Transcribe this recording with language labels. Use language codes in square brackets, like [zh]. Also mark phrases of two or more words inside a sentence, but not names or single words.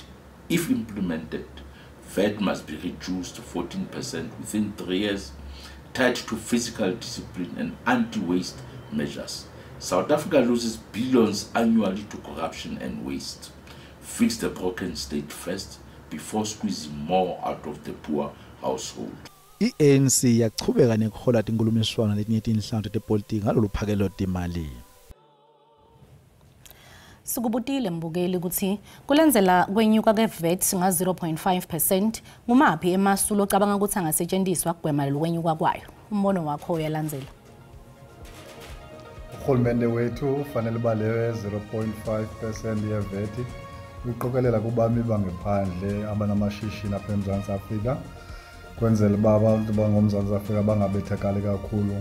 [en] If implemented, VAT must be reduced to 14% within 3 years, tied to fiscal discipline and anti-waste measures. South Africa loses billions annually to corruption and waste. Fix the broken state first before squeezing more out of the poor household. [ss] I-ANC yachubeka nekuhola tinkulumiswano letinye tinhlangano tepolitiki ngaloluphakelo timali. Sikubutile Mbukeli ukuthi kulendzela kwenyuka kweVAT nga 0.5% ngumaphi emasulo ocabanga ukuthi angasetshenziswa kugwema lokwenyuka kwayo. Umbono wakho uyalandzela. Uhulumende wethu fanele balewe 0.5% yeVAT uyiqokelela kubami bangephandle abanamashishini apha eMzantsi Afrika. Kwenzela baba abantu bangomzantsi Afrika bangabethakali kakhulu.